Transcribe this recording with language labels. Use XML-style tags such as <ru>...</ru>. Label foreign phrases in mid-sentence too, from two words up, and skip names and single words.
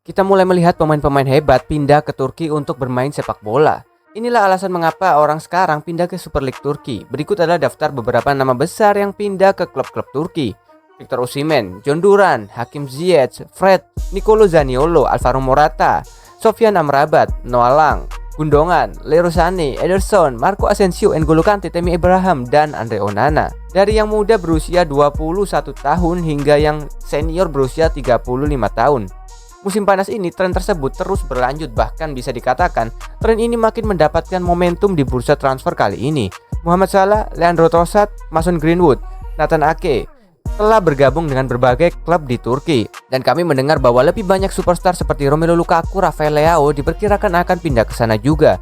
<id>Kita mulai melihat pemain-pemain hebat pindah ke Turki untuk bermain sepak bola. Inilah alasan mengapa orang sekarang pindah ke Super League Turki. Berikut adalah daftar beberapa nama besar yang pindah ke klub-klub Turki. Victor Osimhen, John Duran, Hakim Ziyech, Fred, Nicolo Zaniolo, Alvaro Morata, Sofyan Amrabat, Noah Lang, Gundogan, Leroy Sané, Ederson, Marco Asensio, N'Golo Kante, Tammy Abraham, dan Andre Onana. Dari yang muda berusia 21 tahun hingga yang senior berusia 35 tahun. Musim panas ini tren tersebut terus berlanjut, bahkan bisa dikatakan tren ini makin mendapatkan momentum di bursa transfer kali ini. Mohamed Salah, Leandro Trossard, Mason Greenwood, Nathan Ake telah bergabung dengan berbagai klub di Turki, dan kami mendengar bahwa lebih banyak superstar seperti Romelu Lukaku, Rafael Leao diperkirakan akan pindah ke sana juga.</id>